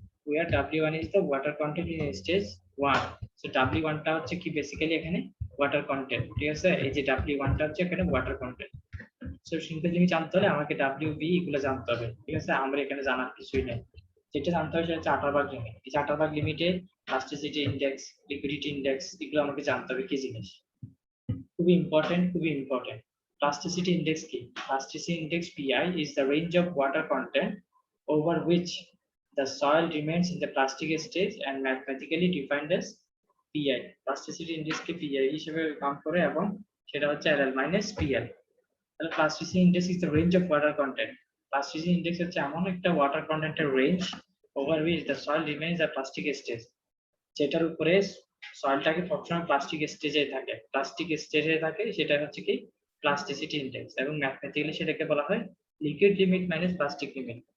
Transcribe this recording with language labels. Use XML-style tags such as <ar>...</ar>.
<en>where W1 is the water content in stage 1,</en> <bn>so W1 টা হচ্ছে কি basically এখানে ওয়াটার কন্টেন্ট, ঠিক আছে, এই যে W1 টা হচ্ছে এখানে water content. So shrinkage limit জানতে হলে আমাকে WB এগুলো জানতে হবে, ঠিক আছে, আমরা এখানে জানার কিছুই নেই। যেটা জানতে হবে সেটা হচ্ছে আটারবার্গ লিমিট, এই আটারবার্গ লিমিটে প্লাস্টিসিটি ইনডেক্স, লিকুইডিটি ইনডেক্স, এগুলো আমাকে জানতে হবে কি জিনিস, খুবই ইম্পর্টেন্ট।</bn> <en>Plasticity index কি, plasticity index PI is the range of water content over which the soil remains in the plastic stage and mathematically defined as PI.</en> <bn>Plasticity index K PI হিসেবে count করে এবং সেটা হচ্ছে LL minus PL। তাহলে</bn> <en>plasticity index is the range of water content,</en> <bn>plasticity index হচ্ছে এমন একটা water কন্টেন্টের range</bn> <en>over which the soil remains a plastic stage,</en> <bn>যেটার উপরে সয়েলটাকে সবসময় প্লাস্টিক স্টেজে থাকে, সেটা হচ্ছে কি প্লাস্টিসিটি ইনডেক্স, এবং ম্যাথমেটিক্যালি সেটাকে বলা হয় liquid limit minus plastic limit.</bn>